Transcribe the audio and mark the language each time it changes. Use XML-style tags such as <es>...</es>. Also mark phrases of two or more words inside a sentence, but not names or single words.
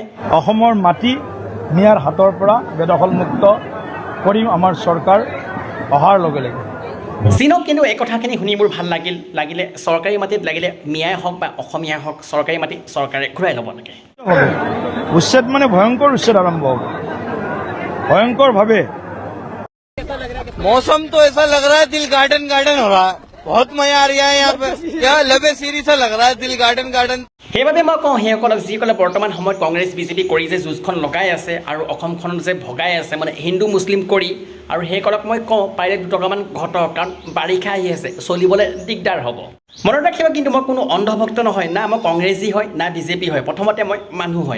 <as>অসমৰ মাটি মিয়াৰ হাতৰ পৰা বেদখলমুক্ত কৰিম আমাৰ চৰকাৰ অহাৰ লগে লগে। চীনক কিন্তু এই কথাখিনি শুনি মোৰ ভাল লাগিলে চৰকাৰী মাটিত লাগিলে মিয়াই হওক বা অসমীয়া হওক, চৰকাৰী মাটি চৰকাৰে ঘূৰাই ল'ব লাগে। উচ্ছেদ মানে ভয়ংকৰ উচ্ছেদ আৰম্ভ হ'ব, ভয়ংকৰভাৱে।</as> <hi>मौसम तो ऐसा लग रहा है दिल</hi> <en>garden garden</en> <hi>हो रहा है, बहुत मजा आ रहा है यहाँ पे, क्या लबे सीरी सा लग रहा है दिल</hi> <en>garden garden.</en> <as>সেইবাবে মই কওঁ সেইসকলক যিসকলে বৰ্তমান সময়ত কংগ্ৰেছ বিজেপি কৰি যে যুঁজখন লগাই আছে আৰু অসমখন যে ভগাই আছে, মানে হিন্দু মুছলিম কৰি, আৰু সেইসকলক মই কওঁ পাৰিলে দুটকামান ঘটক, কাৰণ বাৰিষা আহি আছে, চলিবলৈ দিগদাৰ হ'ব। মনত ৰাখিব, কিন্তু মই কোনো অন্ধভক্ত নহয়, না মই কংগ্ৰেছী হয় না বিজেপি হয়, প্ৰথমতে মই মানুহ হয়।</as>